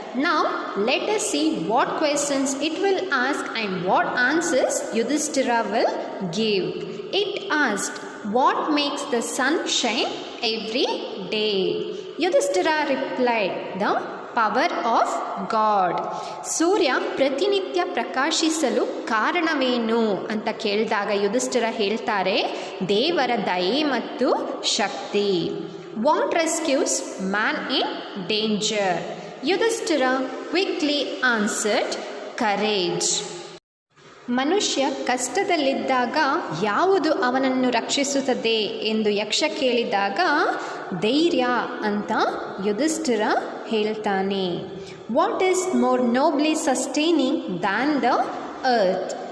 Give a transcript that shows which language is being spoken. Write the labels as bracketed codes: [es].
[en] Now let us see what questions it will ask and what answers Yudhishthira will give. It asked, what makes the sun shine every day? Yudhishthira replied, the power of God. [kn] ಸೂರ್ಯ ಪ್ರತಿನಿತ್ಯ ಪ್ರಕಾಶಿಸಲು ಕಾರಣವೇನು ಅಂತ ಕೇಳಿದಾಗ ಯುಧಿಷ್ಠಿರ ಹೇಳ್ತಾರೆ, ದೇವರ ದಯೆ ಮತ್ತು ಶಕ್ತಿ. [en] What rescues man in danger? Yudhishthira quickly answered, courage. [kn] ಮನುಷ್ಯ ಕಷ್ಟದಲ್ಲಿದ್ದಾಗ ಯಾವುದು ಅವನನ್ನು ರಕ್ಷಿಸುತ್ತದೆ ಎಂದು ಯಕ್ಷ ಕೇಳಿದಾಗ ಧೈರ್ಯ ಅಂತ ಯುಧಿಷ್ಠಿರ ಹೇಳ್ತಾನೆ. [en] What is more nobly sustaining than the earth?